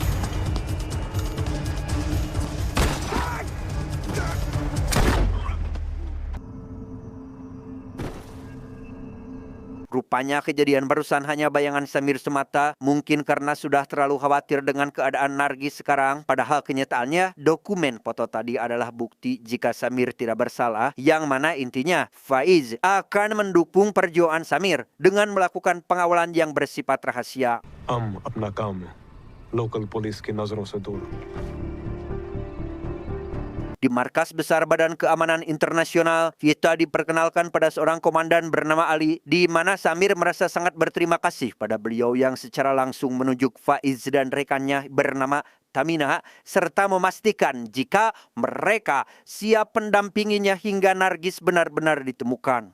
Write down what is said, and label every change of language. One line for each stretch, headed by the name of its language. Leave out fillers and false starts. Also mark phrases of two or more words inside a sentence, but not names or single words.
Indonesian: Rupanya kejadian barusan hanya bayangan Samir semata, mungkin karena sudah terlalu khawatir dengan keadaan Nargis sekarang. Padahal kenyataannya dokumen foto tadi adalah bukti jika Samir tidak bersalah, yang mana intinya Faiz akan mendukung perjuangan Samir dengan melakukan pengawalan yang bersifat rahasia.
Hindi: अपना काम है
English: local police
Hindi: की नजरों से दूर।
Indonesian: Di markas besar Badan Keamanan Internasional, kita diperkenalkan pada seorang komandan bernama Ali, di mana Samir merasa sangat berterima kasih pada beliau yang secara langsung menunjuk Faiz dan rekannya bernama Tamina, serta memastikan jika mereka siap mendampinginya hingga Nargis benar-benar ditemukan.